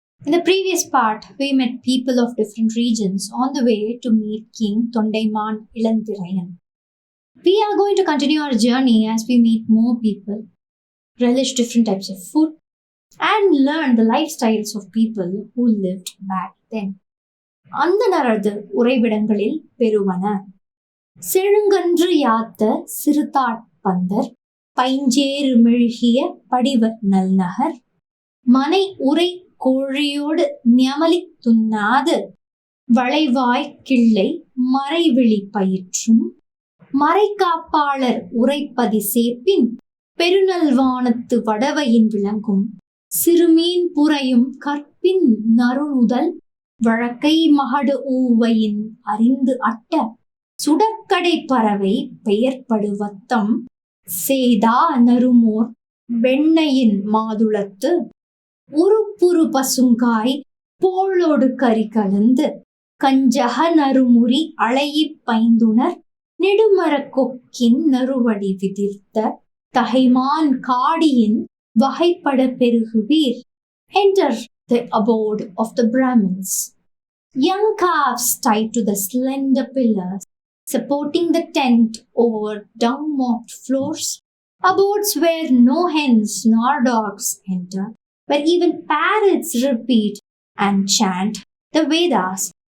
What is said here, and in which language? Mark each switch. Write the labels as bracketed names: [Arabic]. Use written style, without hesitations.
[English] In the previous part, we met people of different regions on the way to meet King Tondaiman Ilantirayan. We are going to continue our journey as we meet more people, relish different types of food, and learn the lifestyles of people who lived back then. [Tamil] அந்தனரது உறைவிடங்களில் பெறுவன செழுங்கன்று யாத்த சிறுதாட்பந்தர் பைஞ்சேறு மெழுகிய படிவ நல்நகர் மனை உரை கோழியோடு ஞமலி துண்ணாது வளைவாய் கிள்ளை மறைவிழி பயிற்றும் மறைக்காப்பாளர் உரைப்பதி சேப்பின் பெருநல்வானத்து வடவையின் விளங்கும் சிறுமீன் புரையும் கற்பின் நறுநுதல் வழக்கை மகடு ஊவையின் அறிந்து அட்ட சுடற்கடை பறவை பெயர்படுவத்தம் சேதா நறுமோர் வெண்ணையின் மாதுளத்து உருப்புரு பசுங்காய் போளோடு கறி கலந்து கஞ்சக நறுமுறி அளையிப் பைந்துணர் நெடுமரக் கொக்கின் நறுவடி விதிர்த்த தகைமான் காடியின் வகைப்பட பெருகுவீர். [English] Enter the abode of the Brahmins. Young calves tied to the slender pillars supporting the tent over dung-mopped floors, abodes where no hens nor dogs enter, where even parrots repeat and chant the Vedas.